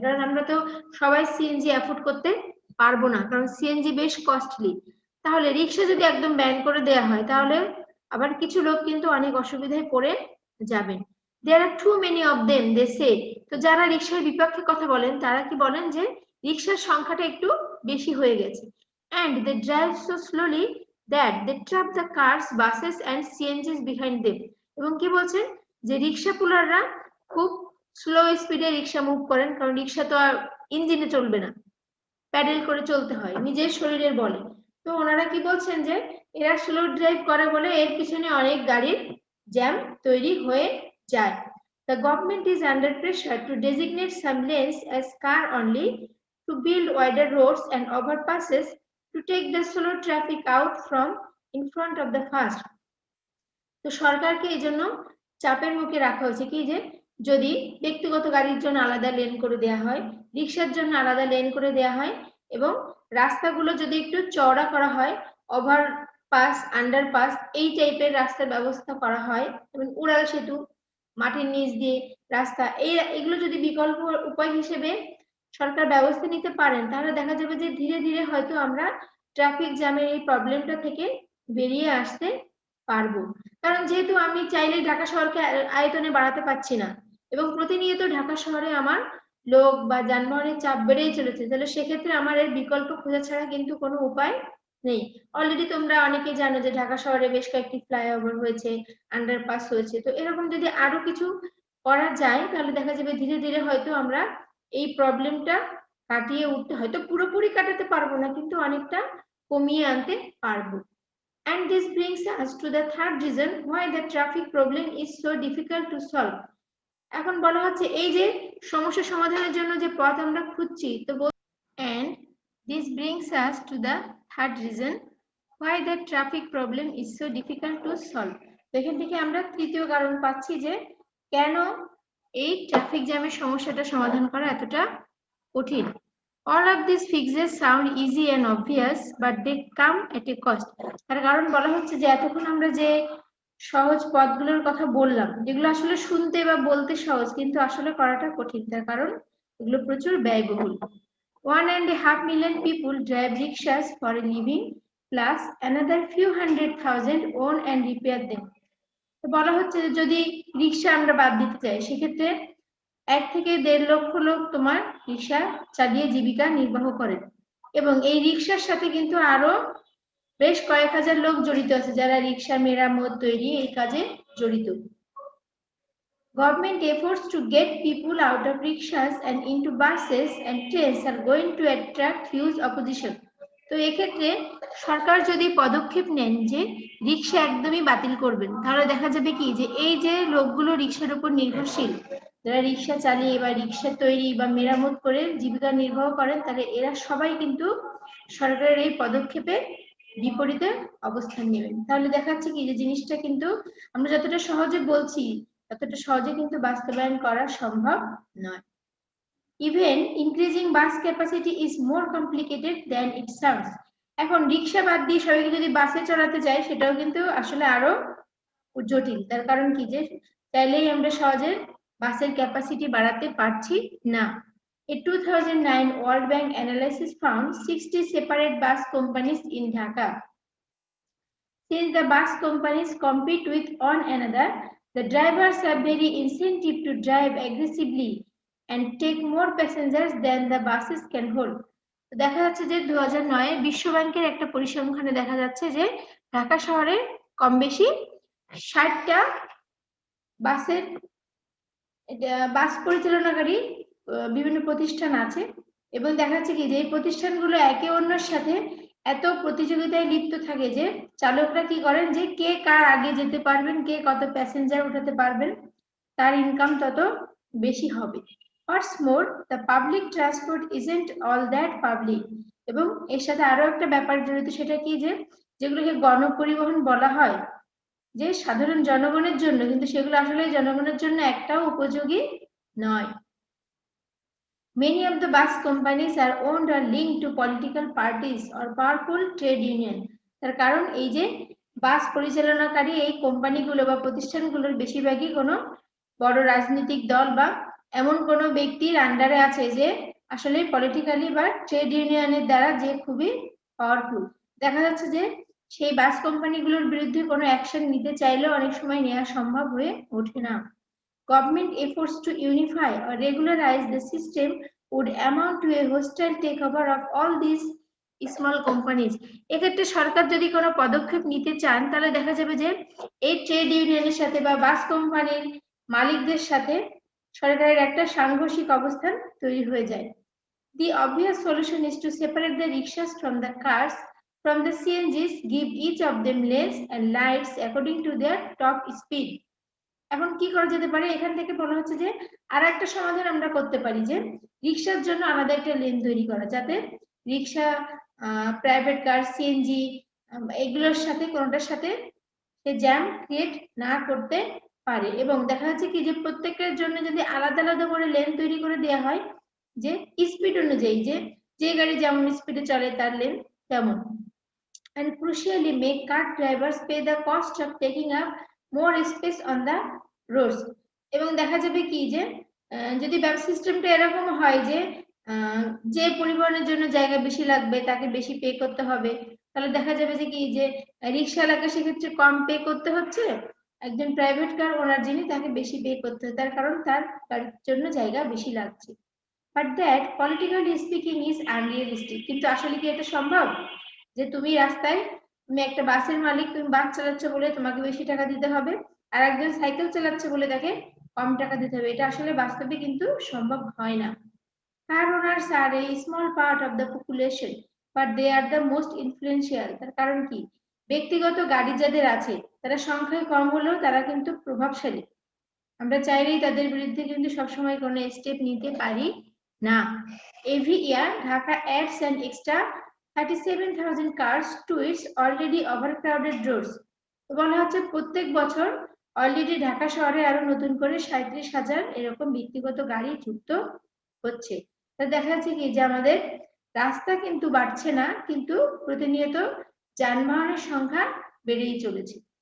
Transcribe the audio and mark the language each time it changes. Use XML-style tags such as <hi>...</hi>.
<bn>কারণ আমরা তো সবাই সিএনজি অ্যাফোর্ড করতে পারবো না, কারণ সিএনজি বেশ কস্টলি। তাহলে রিক্সা যদি একদম ব্যান করে দেওয়া হয়, তাহলে আবার কিছু লোক কিন্তু অনেক অসুবিধায় পড়ে যাবেন।</bn> <en>There are too many of them they say.</en> <bn>তো যারা রিক্সার বিপক্ষে কথা বলেন তারা কি বলেন, যে রিক্সার সংখ্যাটা একটু বেশি হয়ে গেছে।</bn> <en>and they drive so slowly that they trap the cars, buses and CNGs behind them.</en> <bn>এবং কি বলছেন, যে রিক্সা পুলাররা খুব স্লো স্পিডে রিক্সা মুভ করেন, কারণ রিক্সা তো আর ইঞ্জিনে চলবে না, প্যাডেল করে চলতে হয় নিজের শরীরের বলে। তো ওনারা কি বলছেন, যে এরা স্লো ড্রাইভ করে বলে এর পিছনে অনেক গাড়ির জ্যাম তৈরি হয়ে যায়।</bn> <en>The government is under pressure to designate some lanes as car only, to build wider roads and overpasses, to take the slow traffic out from in front of the fast.</en> <bn>তো সরকারকে এই জন্য চাপের মুখে রাখা হয়েছে কি, যে যদি ব্যক্তিগত গাড়ির জন্য আলাদা লেন করে দেওয়া হয়, রিক্সার জন্য আলাদা লেন করে দেওয়া হয়, এবং রাস্তাগুলো যদি একটু চওড়া করা হয়, ওভারপাস আন্ডারপাস এই টাইপের রাস্তার ব্যবস্থা করা হয়, যেমন উড়াল সেতু, মাটির নিচ দিয়ে রাস্তা, এগুলো যদি বিকল্প উপায় হিসেবে সরকার ব্যবস্থা নিতে পারেন, তাহলে দেখা যাবে যে ধীরে ধীরে হয়তো আমরা ট্রাফিক জ্যামের এই প্রবলেমটা থেকে বেরিয়ে আসতে পারবো। কারণ যেহেতু আমি চাইলে ঢাকা শহরকে আয়তনে বাড়াতে পারছি না, এবং প্রতিনিয়ত ঢাকা শহরে আমার লোক বা যানবাহনের চাপ বেড়েই চলেছে, তাহলে সেক্ষেত্রে আমার এর বিকল্প খোঁজা ছাড়া কিন্তু কোনো উপায় নেই। অলরেডি তোমরা অনেকে জানো যে ঢাকা শহরে বেশ কয়েকটি ফ্লাইওভার হয়েছে, আন্ডারপাস হয়েছে। তো এরকম যদি আরো কিছু করা যায়, তাহলে দেখা যাবে ধীরে ধীরে হয়তো আমরা এই প্রবলেমটা কাটিয়ে উঠতে, হয়তো পুরোপুরি কাটাতে পারবো না, কিন্তু অনেকটা কমিয়ে আনতে পারবো।</bn> <en>And this brings us to the third reason why the traffic problem is so difficult to solve.</en> <bn>এখন বলা হচ্ছে এই যে সমস্যা সমাধানের জন্য যে পথ আমরা খুঁজছি, তো</bn> <en>and this brings us to the third reason why the traffic problem is so difficult to solve.</en> <bn>এখান থেকে আমরা তৃতীয় কারণ পাচ্ছি যে কেন এই ট্রাফিক জ্যামের সমস্যাটা সমাধান করা এতটা কঠিন।</bn> <en>All of these fixes sound easy and obvious, but they come at a cost.</en> <bn>তার কারণ বলা হচ্ছে যে এতক্ষণ আমরা যে সহজ পথগুলোর কথা বললাম, যেগুলো আসলে শুনতে বা বলতে সহজ, কিন্তু আসলে করাটা কঠিন, তার কারণ এগুলো প্রচুর ব্যয়বহুল।</bn> <en>1.5 million people drive rickshaws for a living, plus another few 100,000 own and repair them.</en> <bn>তো বলা হচ্ছে যে যদি রিক্সা আমরা বাদ দিতে চাই, সেক্ষেত্রে 1 থেকে 1.5 লক্ষ লোক তোমার রিক্সা চালিয়ে জীবিকা নির্বাহ করেন, এবং এই রিক্সার সাথে কিন্তু আরো বেশ কয়েক হাজার লোক জড়িত আছে, যারা রিক্সা মেরামত তৈরি এই কাজে জড়িত।</bn> <en>Government efforts to get people out of rickshaws and into buses and trains are going to attract huge opposition.</en> <bn>তো এক্ষেত্রে সরকার যদি পদক্ষেপ নেন যে রিক্সা একদমই বাতিল করবেন, তাহলে দেখা যাবে কি, যে এই যে লোকগুলো রিক্সার উপর নির্ভরশীল, যারা রিক্সা চালিয়ে বা রিক্সা তৈরি বা মেরামত করে জীবিকা নির্বাহ করেন, তাহলে এরা সবাই কিন্তু সরকারের এই পদক্ষেপে বিপরীতে অবস্থান নেবেন। তাহলে দেখা যাচ্ছে কি, যে জিনিসটা কিন্তু আমরা যতটা সহজে বলছি ততটা সহজে কিন্তু বাস্তবায়ন করা সম্ভব নয়।</bn> <en>Even increasing bus capacity is more complicated than it sounds.</en> <bn>এখন রিক্সা বাদ দিয়ে সবাইকে যদি বাসে চড়াতে চাই, সেটাও কিন্তু আসলে আরো জটিল। তার কারণ কি, যে চাইলেই আমরা সহজে বাসের ক্যাপাসিটি বাড়াতে পারছি না।</bn> <en>A 2009 World Bank analysis found 60 separate bus companies in Dhaka. Since the bus companies compete with one another, the drivers have very incentive to drive aggressively and take more passengers than the buses can hold.</en> <bn>দেখা যাচ্ছে যে 2009 বিশ্ব ব্যাংকের একটা পরিসংখ্যানে দেখা যাচ্ছে যে ঢাকা শহরে কম বেশি 60টা বাসের বাস পরিচালনাকারী বিভিন্ন প্রতিষ্ঠান আছে এবং দেখা যাচ্ছে কি যে এই প্রতিষ্ঠানগুলো একে অন্যের সাথে এত প্রতিযোগিতায় লিপ্ত থাকে যে চালকরা কি করেন যে কে কার আগে যেতে পারবেন, কে কত প্যাসেঞ্জার উঠাতে পারবেন, তার ইনকাম তত বেশি হবে।</bn> <en>What's more, the public transport isn't all that public.</en> <bn>এবং এর সাথে আরো একটা ব্যাপার জড়িত, সেটা কি যে যেগুলোকে গণপরিবহন বলা হয়, যে সাধারণ জনগণের জন্য, কিন্তু সেগুলো আসলে জনগণের জন্য একটাও উপযোগী নয়।</bn> <en>Many of the bus companies are owned or linked to political parties or powerful trade union.</en> <bn>তার কারণ এই যে বাস পরিচালনাকারী এই কোম্পানিগুলো বা প্রতিষ্ঠানগুলোর বেশিরভাগই কোনো বড় রাজনৈতিক দল বা এমন কোনো ব্যক্তির আন্ডারে আছে যে আসলে পলিটিক্যালি বা ট্রেড ইউনিয়নের দ্বারা যে খুবই পাওয়ারফুল। দেখা যাচ্ছে যে সেই বাস কোম্পানিগুলোর বিরুদ্ধে কোনো অ্যাকশন নিতে চাইলেও অনেক সময় নেওয়া সম্ভব হয়ে ওঠে না।</bn> <en>Government efforts to unify or regularize the system would amount to a hostile takeover of all these small companies.</en> <bn>এক্ষেত্রে সরকার যদি কোনো পদক্ষেপ নিতে চান তাহলে দেখা যাবে যে এই ট্রেড ইউনিয়নের সাথে বা বাস কোম্পানির মালিকদের সাথে সরকারের একটা সাংঘর্ষিক অবস্থান তৈরি হয়ে যায়।</bn> <en>The obvious solution is to separate the rickshaws from the cars, from the CNGs, give each of them lanes and lights according to their top speed.</en> <bn>এখন কি করা যেতে পারে, এখান থেকে বলা হচ্ছে যে আর একটা সমাধান আমরা করতে পারি যে রিক্সার জন্য আলাদা একটা লেন তৈরি করা, যাতে রিক্সা, প্রাইভেট কার, সিএনজি এগুলোর সাথে কোনোটার সাথে সে জ্যাম ক্রিয়েট না করতে পারে। এবং দেখা যাচ্ছে কি যে প্রত্যেকের জন্য যদি আলাদা আলাদা করে লেন তৈরি করে দেওয়া হয়, যে স্পিড অনুযায়ী যে গাড়ি যেমন স্পিডে চলে তার লেন তেমন।</bn> <en>And crucially make car drivers pay the cost of taking up more space on the roads.</en> <bn>এবং দেখা যাবে কি যে যদি ব্যবসা সিস্টেমটা এরকম হয় যে যে পরিবহনের জন্য জায়গা বেশি লাগবে তাকে বেশি পে করতে হবে, তাহলে দেখা যাবে যে কি যে রিক্সাওয়ালাকে সেক্ষেত্রে কম পে করতে হচ্ছে, একজন প্রাইভেট কার ওনার যিনি তাকে বেশি পে করতে হচ্ছে, তার কারণ তার জন্য জায়গা বেশি লাগছে।</bn> <en>But that politically speaking is unrealistic.</en> <bn>কিন্তু আসলে কি এটা সম্ভব যে তুমি রাস্তায়, তুমি একটা বাসের মালিক, তুমি বাস চালাচ্ছ বলে তোমাকে বেশি টাকা দিতে হবে, আর একজন সাইকেল চালাচ্ছে বলে তাকে কম টাকা দিতে হবে? এটা আসলে বাস্তবে কিন্তু সম্ভব হয় না।</bn> <en>Car owners are a small part of the population but they are the most influential.</en> <bn>তার কারণ কি, ব্যক্তিগত গাড়ি যাদের আছে তারা সংখ্যায় কম হলেও তারা কিন্তু প্রভাবশালী। আমরা চাইলেই তাদের বিরুদ্ধে কিন্তু সবসময় কোনো স্টেপ নিতে পারি না।</bn> <en>Every year Dhaka adds an extra 37,000 cars to its already overcrowded roads.</en> <bn>বলা হচ্ছে প্রত্যেক বছর অলরেডি ঢাকা শহরে আরো নতুন করে 37,000 এরকম ব্যক্তিগত গাড়ি যুক্ত হচ্ছে। তা দেখা যাচ্ছে কি যে আমাদের রাস্তা কিন্তু বাড়ছে না, কিন্তু প্রতিনিয়ত যানবাহনের সংখ্যা বেড়েই চলেছে।</bn>